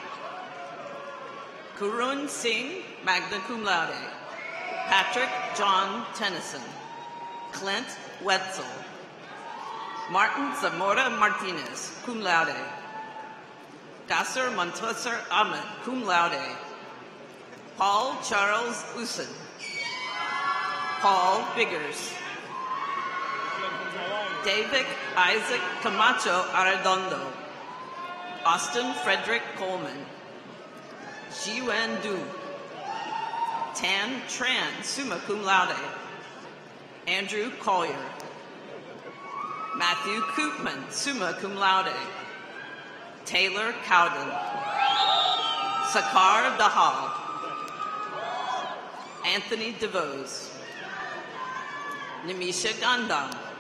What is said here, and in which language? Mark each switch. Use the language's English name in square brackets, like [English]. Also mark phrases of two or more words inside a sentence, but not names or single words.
[English] Kurun Singh, [Latin] magna cum laude. [English] Patrick John Tennyson. Clint Wetzel. Martin Zamora Martinez, [Latin] cum laude. [English] Gasser Montesor Ahmed, [Latin] cum laude. [English] Paul Charles Usen. Paul Biggers. David Isaac Camacho Arredondo. Austin Frederick Coleman. Jiwen Du. Tan Tran, [Latin] summa cum laude. [English] Andrew Collier. Matthew Koopman, [Latin] summa cum laude. [English] Taylor Cowden. Sakar Dahal. Anthony DeVos. Nimisha Gandam.